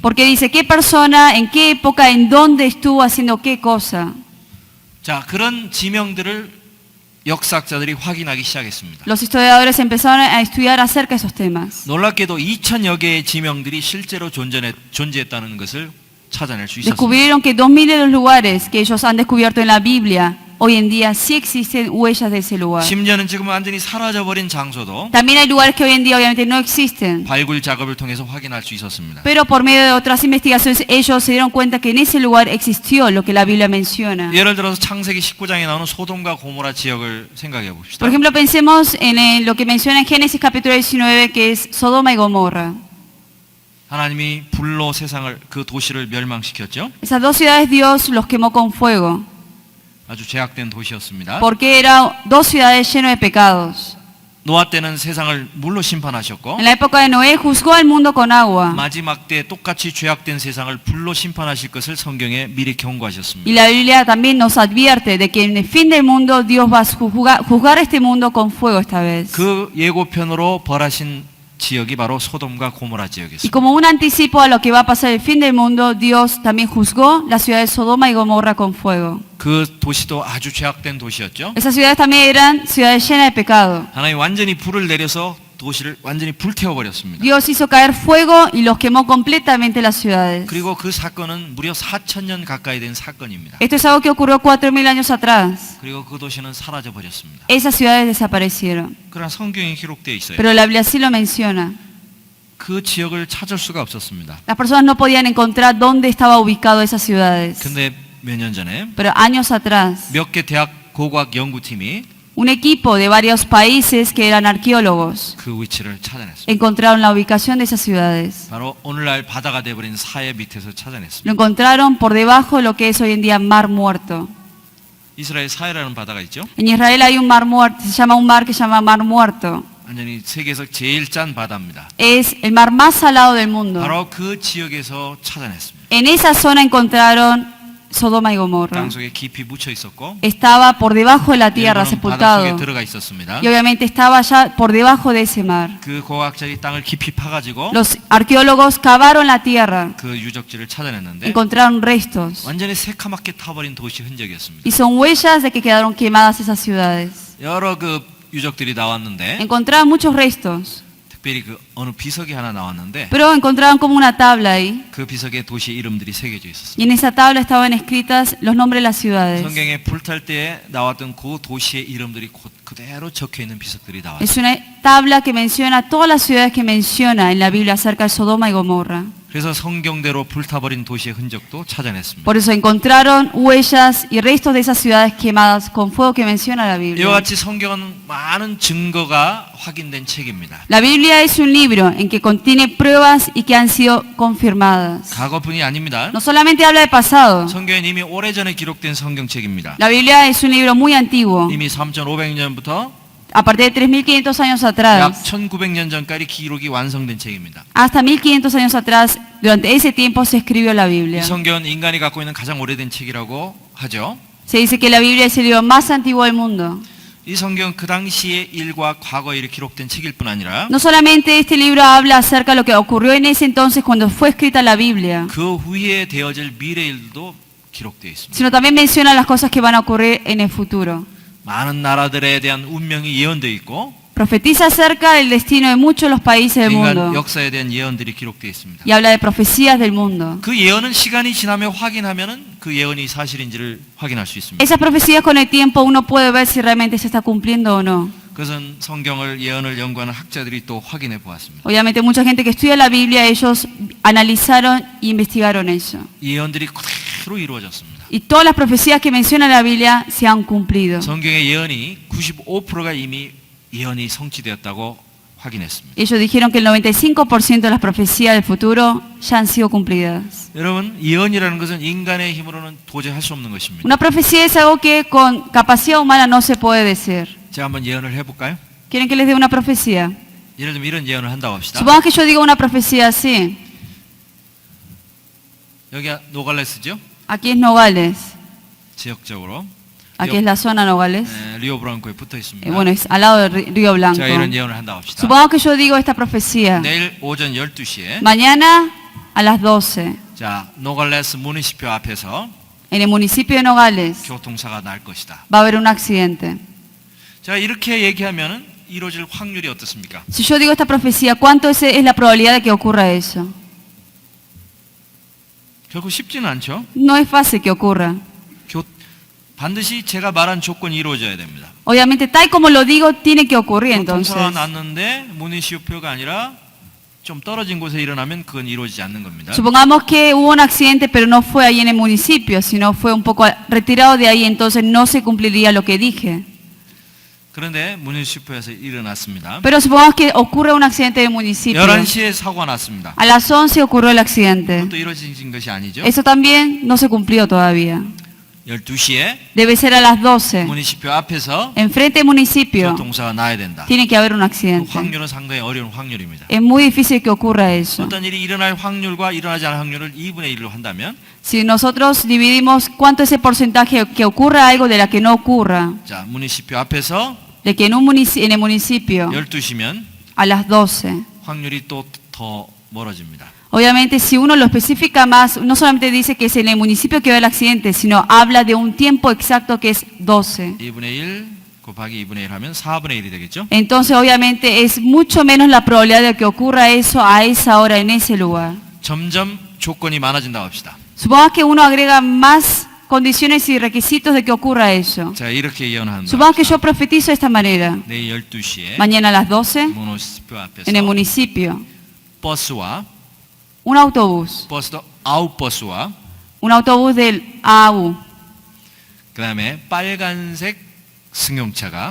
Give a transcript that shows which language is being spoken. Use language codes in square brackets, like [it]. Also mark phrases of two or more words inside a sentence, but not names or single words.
[es] Porque dice qué persona, en qué época, en dónde estuvo haciendo qué cosa. [ko] 자, 그런 지명들을 역사학자들이 확인하기 시작했습니다. [es] Los historiadores empezaron a estudiar acerca de esos temas. [ko] 놀랍게도 2000여 개의 지명들이 실제로 존재했다는 것을 찾아낼 수 있었습니다. [es] Descubrieron que 2000 de los lugares que ellos han descubierto en la Biblia, hoy en día sí existen huellas de ese lugar. [ko] 심지어는 지금 완전히 사라져버린 장소도 [es] También hay lugares que hoy en día obviamente no existen. [ko] 발굴 작업을 통해서 확인할 수 있었습니다. [es] Pero por medio de otras investigaciones ellos se dieron cuenta que en ese lugar existió lo que la Biblia menciona. [ko] 예를 들어서 창세기 19장에 나오는 소돔과 고모라 지역을 생각해 봅시다. [es] Por ejemplo, pensemos en lo que menciona en Génesis capítulo 19, que es Sodoma y Gomorra. [ko] 하나님이 불로 세상을 그 도시를 멸망시켰죠. [es] Esas dos ciudades Dios los quemó con fuego, [ko] 아주 죄악된 도시였습니다. [es] porque eran dos ciudades llenas de pecados. [ko] 노아 때는 세상을 물로 심판하셨고 [es] En la época de Noé juzgó al mundo con agua. [ko] 마지막 때 똑같이 죄악된 세상을 불로 심판하실 것을 성경에 미리 경고하셨습니다. [es] Y la Biblia también nos advierte de que en el fin del mundo Dios va a juzgar este mundo con fuego esta vez. [ko] 그 예고편으로 벌하신 지역이 바로 소돔과 고모라 [es] Y [ko] 지역이었습니다. [es] como un anticipo a lo que va a pasar el fin del mundo, Dios también juzgó la ciudad de Sodoma y Gomorra con fuego. [ko] 그 도시도 아주 죄악된 도시였죠. [es] Esas ciudades también eran ciudades llenas de pecado. [ko] 하나님 완전히 불을 내려서 도시를 완전히 불태워 버렸습니다. [es] Dios hizo caer fuego y los quemó completamente las ciudades. [ko] 그리고 그 사건은 무려 4,000년 가까이 된 사건입니다. [es] Esto es algo que ocurrió 4000 años atrás. [ko] 그리고 그 도시는 사라져 버렸습니다. [es] Esas ciudades desaparecieron. [ko] 그러나 성경에 기록되어 있어요. [es] Pero la Biblia sí lo menciona. [ko] 그 지역을 찾을 수가 없었습니다. [es] Las personas no podían encontrar dónde estaba ubicado esas ciudades. [ko] 근데 몇 년 전에 [es] Pero años atrás, [ko] 몇 개 대학 고고학 연구팀이 [es] un equipo de varios países que eran arqueólogos [ko] 그 위치를 찾아냈습니다. [es] encontraron la ubicación de esas ciudades. [ko] 바로 오늘날 바다가 되어버린 사해 밑에서 찾아냈습니다. [es] Lo encontraron por debajo de lo que es hoy en día Mar Muerto. [ko] 이스라엘 사해라는 바다가 있죠. [es] En Israel hay un mar muerto, se llama un mar que se llama Mar Muerto. [ko] 완전히 세계에서 제일 짠 바다입니다. [es] Es el mar más salado del mundo. [ko] 바로 그 지역에서 찾아냈습니다. [es] En esa zona encontraron Sodoma y Gomorra. [ko] 땅속에 깊이 묻혀 있었고 [es] Estaba por debajo de la tierra, [ko] 일부는 바닷속에 [es] sepultado. [ko] 들어가 있었습니다. [es] Y obviamente estaba ya por debajo de ese mar. [ko] 그 고고학자들이 땅을 깊이 파가지고 [es] Los arqueólogos cavaron la tierra, [ko] 그 유적지를 찾아냈는데 [es] encontraron restos. [ko] 완전히 새카맣게 타버린 도시 흔적이었습니다. [es] Y son huellas de que quedaron quemadas esas ciudades. [ko] 여러 그 유적들이 나왔는데 [es] Encontraron muchos restos, [ko] 특별히 그 어느 비석이 하나 나왔는데 [es] pero encontraron como una tabla ahí. [ko] 그 비석에 도시 이름들이 새겨져 있었습니다. [es] Y en esa tabla estaban escritas los nombres de las ciudades. [ko] 성경에 불탈 때에 나왔던 그 도시의 이름들이 그대로 적혀 있는 비석들이 나왔습니다. [es] Es una tabla que menciona todas las ciudades que menciona en la Biblia acerca de Sodoma y Gomorra. [ko] 그래서 성경대로 불타버린 도시의 흔적도 찾아냈습니다. [es] Por eso encontraron huellas y restos de esas ciudades quemadas con fuego que menciona la [ko] 이와 [es] Biblia. [ko] 같이 성경은 많은 증거가 확인된 책입니다. [es] La Biblia es un libro en que contiene pruebas y que han sido confirmadas. [ko] 과거뿐이 아닙니다. [es] No solamente habla de pasado. [ko] 성경은 이미 오래전에 기록된 성경책입니다. [es] La Biblia es un libro muy antiguo. [ko] 이미 3,500년부터 [es] A partir de 3.500 años [ko] 약 [es] atrás, [ko] 1,900년 전까지 기록이 완성된 책입니다. [es] hasta 1.500 años atrás, durante ese tiempo se escribió la [ko] 이 [es] Biblia. [ko] 성경은 인간이 갖고 있는 가장 오래된 책이라고 하죠. [es] Se dice que la Biblia es el libro más antiguo del mundo. [ko] 이 성경 그 당시의 일과 과거에 기록된 책일 뿐 아니라 [es] No solamente este libro habla acerca de lo que ocurrió en ese entonces cuando fue escrita la Biblia, [ko] 그 후에 되어질 미래 일도 기록되어 있습니다. [es] sino también menciona las cosas que van a ocurrir en el futuro. [ko] 많은 나라들에 대한 운명이 예언되어 있고 [es] Profetiza acerca del destino de muchos de los países del [ko] 인간 [es] mundo [ko] 역사에 대한 예언들이 기록되어 있습니다. [es] y habla de profecías del mundo. [ko] 그 예언은 시간이 지나며 확인하면은 그 예언이 사실인지를 확인할 수 있습니다. [es] Esas profecías con el tiempo uno puede ver si realmente se está cumpliendo o no. [ko] 그것은 성경을 예언을 연구하는 학자들이 또 확인해 보았습니다. [es] Obviamente mucha gente que estudia la Biblia, ellos analizaron e investigaron eso. [ko] 이 예언들이 그대로 이루어졌습니다. [es] Y todas las profecías que menciona la Biblia se han cumplido. [ko] 성경의 예언이 95%가 이미 예언이 성취되었다고 확인했습니다. [es] Ellos dijeron que el 95% de las profecías del futuro ya han sido cumplidas. [ko] 여러분, 예언이라는 것은 인간의 힘으로는 도저히 할 수 없는 것입니다. [es] Una profecía es algo que con capacidad humana no se puede decir. [ko] 제가 한번 예언을 해볼까요? [es] ¿Quieren que les dé una profecía? [ko] 예를 들면 이런 예언을 한다고 합시다. [es] Supongamos que yo diga una profecía así. [ko] 여기가 노갈레스죠? [es] Aquí es Nogales. [ko] 지역적으로. [es] Aquí es la zona Nogales. [ko] 리오 브랑코에 붙어 있습니다. [es] Bueno, es al lado del Río Blanco. [ko] 제가 이런 예언을 한다고 합시다. [es] Supongamos que yo digo esta profecía. [ko] 내일 오전 12시에 [es] Mañana a las 12, [ko] 자, 노갈레스 무니시표 앞에서 [es] en el municipio de Nogales, [ko] 교통사가 날 것이다. [es] va a haber un accidente. [ko] 자, 이렇게 얘기하면은 이루어질 확률이 어떻습니까? [es] Si yo digo esta profecía, ¿cuánto es la probabilidad de que ocurra eso? [ko] 결코 쉽지는 않죠. [es] No es fácil que ocurra. [ko] 반드시 제가 말한 조건이 이루어져야 됩니다. [es] Obviamente, tal como lo digo, tiene que ocurrir entonces. [ko] 교통사가 났는데 무니시표가 아니라 좀 떨어진 곳에 일어나면 그건 이루어지지 않는 겁니다. [es] Supongamos que hubo un accidente, pero no fue ahí en el municipio, sino fue un poco retirado de ahí, entonces no se cumpliría lo que dije. [ko] 그런데 무니시표에서 일어났습니다. [es] Pero supongamos que ocurre un accidente en el municipio. [ko] 11시에 사고가 났습니다. [es] A las 11 ocurrió el accidente. [ko] 그것도 이루어진 것이 아니죠. [es] Eso también no se cumplió todavía. [ko] 12시에 [es] Debe ser a las 12. [ko] 무니시표 앞에서 [es] Enfrente del municipio [ko] 교통사가 나야 된다. [es] tiene que haber un [ko] 그 [es] accidente. [ko] 확률은 상당히 어려운 확률입니다. [es] Es muy difícil que ocurra eso. [ko] 어떤 일이 일어날 확률과 일어나지 않을 확률을 2분의 1로 한다면 [es] Si nosotros dividimos cuánto es el porcentaje que ocurra algo de la que no ocurra, [ko] 자, municipio 앞에서 [es] de que en el municipio [ko] 12시면 [es] a las 12, [ko] 확률이 또 더 멀어집니다. [es] obviamente si uno lo especifica más, no solamente dice que es en el municipio que va el accidente, sino habla de un tiempo exacto que es 12. [ko] 2분의 1 곱하기 2분의 1 하면 4분의 1이 되겠죠? [es] Entonces obviamente es mucho menos la probabilidad de que ocurra eso a esa hora en ese lugar. [ko] 점점 조건이 많아진다고 합시다. [es] Supongamos que uno agrega más condiciones y requisitos de que ocurra eso. [ko] 자, 이렇게 예언한다. [es] Supongamos que yo profetizo de esta manera. [ko] 내일 12시에 [es] Mañana a las 12, [ko] 무니시표 앞에서 [es] en el municipio, [ko] 버스와 [es] un autobús [ko] 버스도 아웃버스와 [es] un autobús del AU [ko] 그다음에 빨간색 승용차가